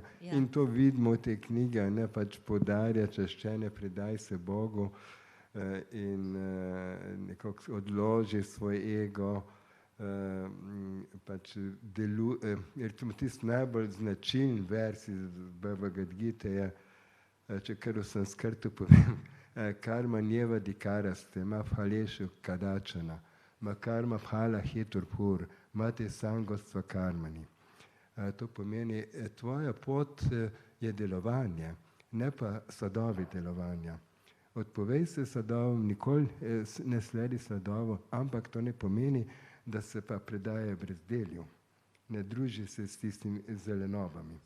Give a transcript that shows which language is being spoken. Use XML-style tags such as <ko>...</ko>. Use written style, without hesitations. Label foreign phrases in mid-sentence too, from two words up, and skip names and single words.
<sl>In to vidimo v tej knjigi, ne, pač poudarja čaščenje, predaj se Bogu in nekako odloži svoj ego. Pač recimo tisti najbolj značilen vers iz Bhagavad Gite je, če kar v sanskrtu povem,</sl> <sa>कर्म न्जेव दिकरस्ते, म फलेषु कदाचन, म कर्म फल हेतुर्पुर्, म ते सङ्गोस्त्व कर्मणि.</sa> <sl>To pomeni, tvoja pot je delovanje, ne pa sadovi delovanja. Odpovej se sadovom, nikoli ne sledi sadovo, ampak to ne pomeni, da se pa predaje brezdelju. Ne druži se s tistimi zelenovami.</sl>